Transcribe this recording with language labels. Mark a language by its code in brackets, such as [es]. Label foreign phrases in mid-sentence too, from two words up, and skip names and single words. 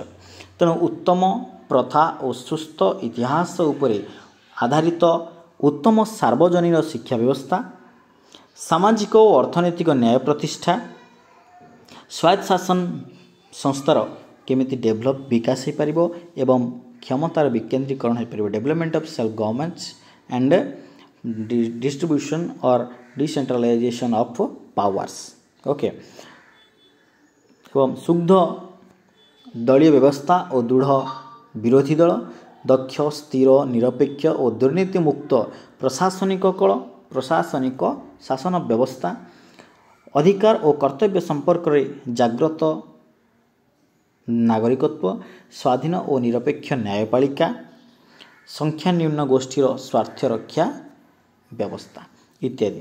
[or] ତେଣୁ ଉତ୍ତମ ପ୍ରଥା ଓ ସୁସ୍ଥ ଇତିହାସ ଉପରେ ଆଧାରିତ ଉତ୍ତମ ସାର୍ବଜନୀନ ଶିକ୍ଷା ବ୍ୟବସ୍ଥା, ସାମାଜିକ ଓ ଅର୍ଥନୈତିକ ନ୍ୟାୟ ପ୍ରତିଷ୍ଠା, ସ୍ୱାୟତ୍ତ ଶାସନ ସଂସ୍ଥାର କେମିତି ବିକାଶ ହୋଇପାରିବ ଏବଂ କ୍ଷମତାର ବିକେନ୍ଦ୍ରୀକରଣ ହୋଇପାରିବ, [en] development of self governments and distribution or decentralization of powers. [or] ଓକେ, ଏବଂ ଶୁଦ୍ଧ ଦଳୀୟ ବ୍ୟବସ୍ଥା ଓ ଦୃଢ଼ ବିରୋଧୀ ଦଳ, ଦକ୍ଷ, ସ୍ଥିର, ନିରପେକ୍ଷ ଓ ଦୁର୍ନୀତିମୁକ୍ତ ପ୍ରଶାସନିକ ଶାସନ ବ୍ୟବସ୍ଥା, ଅଧିକାର ଓ କର୍ତ୍ତବ୍ୟ ସମ୍ପର୍କରେ ଜାଗ୍ରତ ନାଗରିକତ୍ୱ, ସ୍ୱାଧୀନ ଓ ନିରପେକ୍ଷ ନ୍ୟାୟପାଳିକା, ସଂଖ୍ୟାନ୍ୟୁନ ଗୋଷ୍ଠୀର ସ୍ୱାର୍ଥ ରକ୍ଷା ବ୍ୟବସ୍ଥା ଇତ୍ୟାଦି।